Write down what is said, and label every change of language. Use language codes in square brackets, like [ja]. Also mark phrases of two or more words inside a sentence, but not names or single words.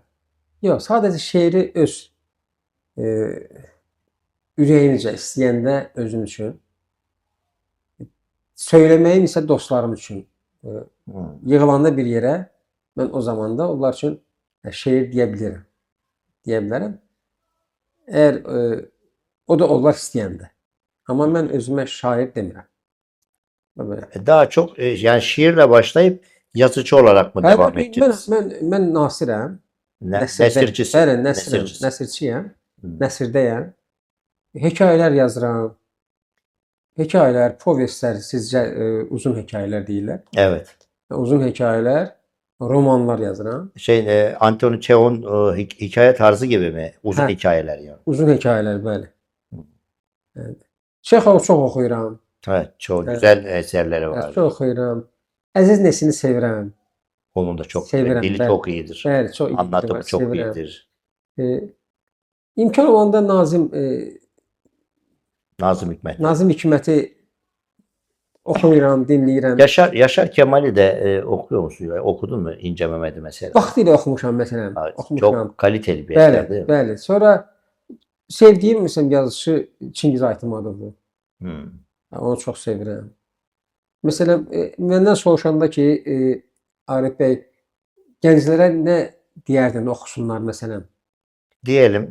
[az] Yox, sadəcə şeiri öz ürəyimcə istəyəndə özüm üçün, söyləməyim isə dostlarım üçün. Yığılanda bir yerə mən o zamanda onlar üçün şeir deyə bilirəm. Deyə bilərəm. Əgər o da onlar istəyəndə. Amma mən özümə şair demirəm. [tr] Daha çok yani şiirle başlayıp yazıcı olarak mı devam ettiniz? [az] Mən nasirəm. [tr] Nesircisin. [az] Bəli, nəsirçiyəm. Nəsirdəyəm. Hekayələr yazıram. Hekayələr, povestlər, sizcə uzun hekayələr deyirlər. [tr] Evet. [az] Uzun hekayələr, romanlar yazıram. [tr] Anthony Çehon hikaye tarzı gibi mi? Uzun hikayeler yani. [az] Uzun hekayələr, bəli. Evet. Çexov çox oxuyuram. [tr] Evet, çok güzel eserleri var. [az] Çox oxuyuram. Əziz Nesini sevirəm. [tr] Onun da çok [az] Sevirəm, [tr] dili [az] bəli. [tr] çok iyidir. [az] Bəli, çox iyidir. [tr] Anlatımı çok [az] Sevirəm. [tr] iyidir. [az] İmkan olanda Nazım Hikmet. Nazım Hikməti oxuyuram, dinləyirəm. [tr] Yaşar Kemal'i de okuyor musun? Okudun mu İnce Mehmet'i mesela? [az] Vaxtilə oxumuşam məsələn. Oxumuşam. [tr] Çok kaliteli bir eser değil [az] Bəli, [tr] mi? [az] bəli. Sonra sevdiyim məsələn yazıçı Çingiz Aytmatovdur. Onu çox sevirəm. Məsələn, məndən soruşanda ki, Arif bəy, gənclərə nə deyərdin oxusunlar məsələn? [tr] Diyelim.